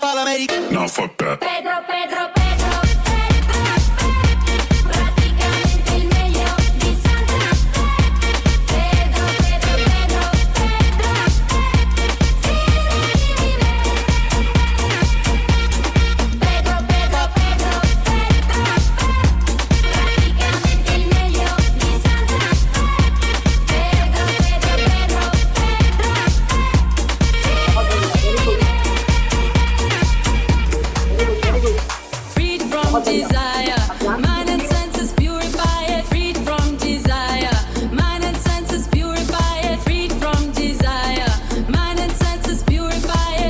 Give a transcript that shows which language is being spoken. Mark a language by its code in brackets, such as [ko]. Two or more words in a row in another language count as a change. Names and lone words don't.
[en] make. Nah, fuck that. [it] Pedro, Pedro, Pedro, Pedro, praticamente il meglio di Santa Fe. Pedro, Pedro, Pedro, Pedro, fidati di me. Pedro, Pedro, Pedro, Pedro, praticamente il meglio di Santa Fe. Pedro, Pedro, Pedro, [en] Freed from desire, mind and senses purify it. Freed from desire, mind and senses purify it. Freed from desire, mind and senses purify it.